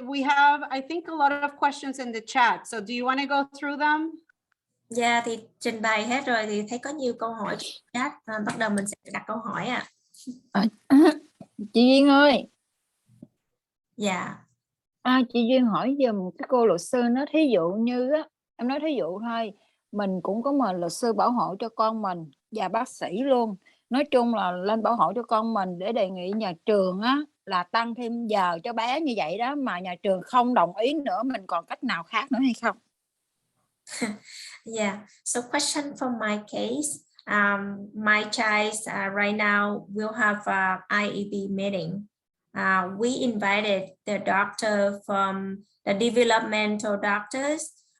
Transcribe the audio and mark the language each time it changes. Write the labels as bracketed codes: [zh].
[en] We have, I think, a lot of questions in the chat. So do you want to go through them? [vi] Dạ, thì trình bày hết rồi thì thấy có nhiều câu hỏi trong chat. Bắt đầu mình sẽ đặt câu hỏi ạ. Chị Duyên ơi. Dạ. Chị Duyên hỏi giùm cái cô luật sư, nó thí dụ như á, em nói thí dụ thôi, mình cũng có mời luật sư bảo hộ cho con mình và bác sĩ luôn. Nói chung là lên bảo hộ cho con mình để đề nghị nhà trường á là tăng thêm giờ cho bé như vậy đó, mà nhà trường không đồng ý nữa, mình còn cách nào khác nữa hay không? [en] Yeah, so question from my case. My child right now will have a IEP meeting. We invited the doctor from the developmental doctors.